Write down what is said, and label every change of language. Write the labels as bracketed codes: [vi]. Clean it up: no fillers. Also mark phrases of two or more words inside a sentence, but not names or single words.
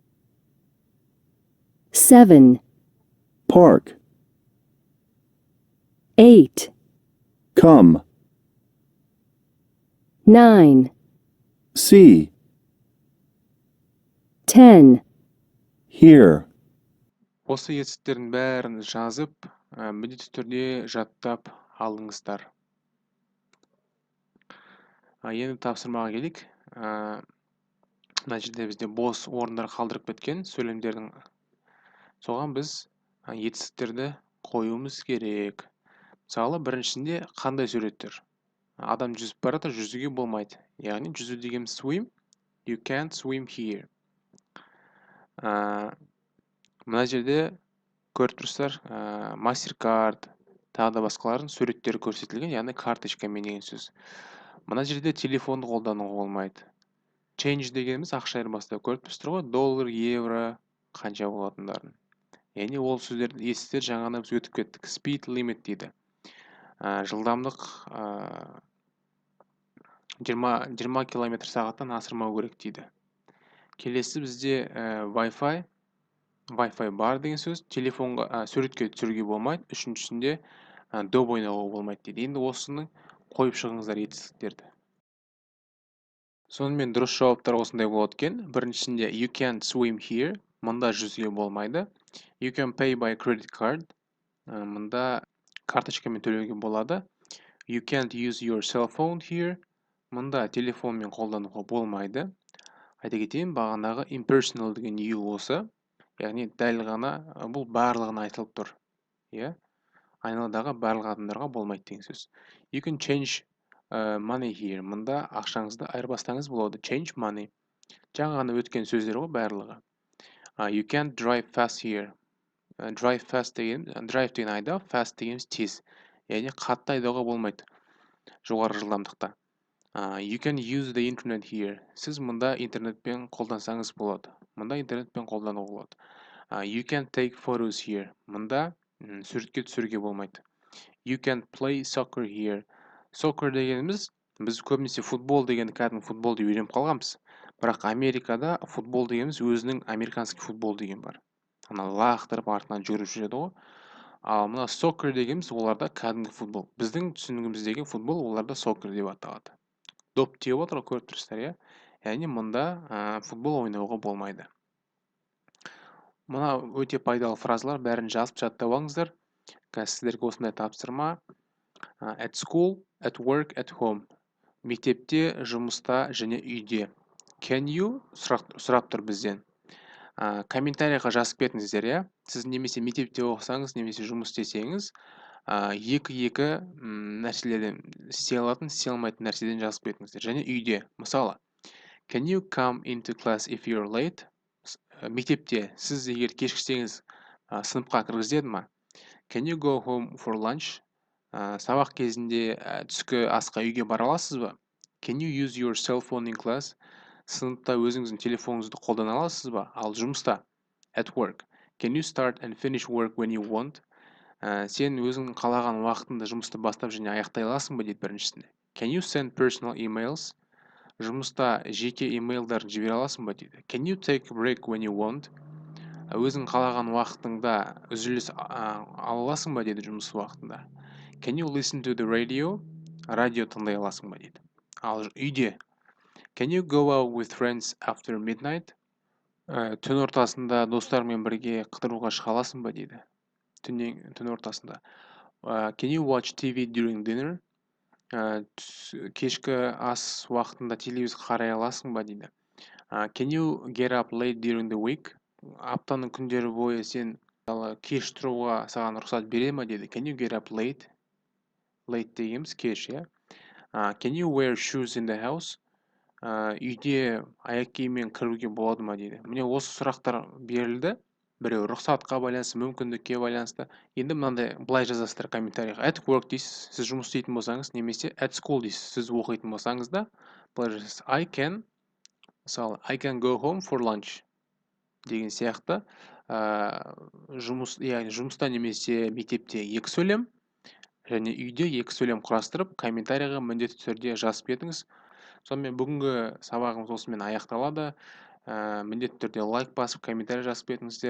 [en] 7, Park. 8, Come. 9, See. 10. Hear. [kk] Осы етістіктердің бәрін жазып, міндетті түрде жаттап алыңыздар. Енді тапсырмаға келейік. Мына жерде бізде бос орындар қалдырып кеткен сөйлемдердің. Соған біз етістіктерді қоюымыз керек. Мысалы, біріншінде қандай суреттер? Адам жүзіп барады, жүзуге болмайды. Яғни жүзу деген [en] swim. You can't swim here. [kk] Мына жерде көріп тұрсыздар, MasterCard, тағы да басқалардың суреттері көрсетілген, яғни карточкамен деген сөз. Мына жерде телефонды қолдануға болмайды. Change дегеніміз ақша айырбастау. Көріп тұрсыздар ғой, доллар, евро, қанша болатындарын. Яғни ол сөздерді естіздер, жаңағыда біз өтіп кеттік. [en] Speed limit дейді. [kk] Жылдамдық 20 км сағаттан асырмау керек дейді. Келесі бізде Wi-Fi бар деген сөз. Телефонға суретке түсіруге болмайды. Үшіншісінде доп ойнауға болмайды дейді. Енді осыны қойып шығыңыздар етістіктерді. Сонымен дұрыс жауаптар осындай болады екен. Біріншісінде [en] you can't swim here. [kk] Мұнда жүзуге болмайды. [en] You can pay by credit card. [kk] Мұнда карточкамен төлеуге болады. [en] You can't use your cell phone here. [kk] Мұнда телефонмен қолдануға болмайды. Айта кетейін, бағанағы impersonal деген you осы. Яғни дәл ғана бұл барлығына айтылып тұр. Айналадағы барлық адамдарға болмайды деген сөз. [en] You can change money here. [kk] Мұнда ақшаңызды айырбастаңыз болады. [en] Change money. [kk] Жаңа ғана өткен сөздер ғой барлығы. [en] You can't drive fast here. [kk] Drive деген айдау, fast деген тез. Яғни қатты айдауға болмайды. Жоғары жылдамдықта. [en] You can use the internet here. [kk] Сіз мұнда интернетпен қолдансаңыз болады. Мұнда интернетпен қолдануға болады. [en] You can take photos here. [kk] Мұнда суретке түсіруге болмайды. [en] You can play soccer here. [kk] Soccer дегеніміз, біз көбінесе футбол дегенді кәдімгі футбол деп үйреніп қалғанбыз. Бірақ Америкада футбол дегеніміз өзінің американский футбол деген бар. Ана лақтырып артынан жүріп жүреді ғой. Ал мына soccer дегеніміз оларда кәдімгі футбол. Біздің түсінігіміздегі футбол оларда soccer деп аталады. Доп теуіп отыр, көріп тұрсыздар, яғни мұнда футбол ойнауға болмайды. Мұна өте пайдалы фразалар, бәрін жазып жаттап алыңыздар. Қазір сіздерге осындай тапсырма. [en] At school, at work, at home. [kk] Мектепте, жұмыста және үйде. [en] Can you? [kk] Сұрап тұр бізден. Комментарийға жазып кетіңіздер, Сіз немесе мектепте оқысаңыз, немесе жұмыс істесеңіз, екі нәрселерден істей алатын, істей алмайтын нәрседен жазып кетіңіздер. Және үйде. Мысалы, [en] can you come into class if you're late? [kk] Мектепте сіз егер кешіксеңіз, сыныпқа кіргізеді ма? [en] Can you go home for lunch? [kk] Сабақ кезінде түскі асқа үйге бара аласыз ба? [en] Can you use your cell phone in class? [kk] Сыныпта өзіңіздің телефоныңызды қолдана аласыз ба? Ал жұмыста, [en] at work. Can you start and finish work when you want? [kk] Сен өзің қалаған уақытында жұмысты бастап және аяқтай аласың ба дейді біріншісінде. [en] Can you send personal emails? [kk] Жұмыста жеке имейлдарын жібере аласың ба дейді. [en] Can you take a break when you want? [kk] Өзің қалаған уақытыңда үзіліс ала аласың ба дейді жұмыс уақытында. [en] Can you listen to the radio? [kk] Радио тыңдай аласың ба дейді. Ал үйде. [en] Can you go out with friends after midnight? [kk] Түн ортасында достармен бірге қыдыруға шыға аласың ба дейді. Түн ортасында. [en] Can you watch TV during dinner? [kk] Кешкі ас уақытында телевизор қарай аласың ба дейді. [en] Can you get up late during the week? [kk] Аптаның күндері бойы сен кеш тұруға саған рұқсат бере ма дейді. [en] Can you get up late? Late [kk] дегеніміз кеш, иә. [en] Can you wear shoes in the house? [kk] Үйде аяқ киіммен кіруге болады ма дейді. Міне осы сұрақтар берілді. Біреу рұқсатқа байланысты, мүмкіндікке байланысты. Енді мынандай былай жазасыздар комментарийға. [en] At work [kk] дейсіз, сіз жұмыс істейтін болсаңыз, немесе [en] at school [kk] дейсіз, сіз оқитын болсаңыз да, былай жазасыз. Мысалы, [en] I can go home for lunch [kk] деген сияқты жұмыста немесе мектепте екі сөйлем және үйде екі сөйлем құрастырып комментарийға міндетті түрде жазып кетіңіз. Сонымен бүгінгі сабағымыз осымен аяқталады. Міндетті түрде лайк басып комментарий жазып кетіңіздер.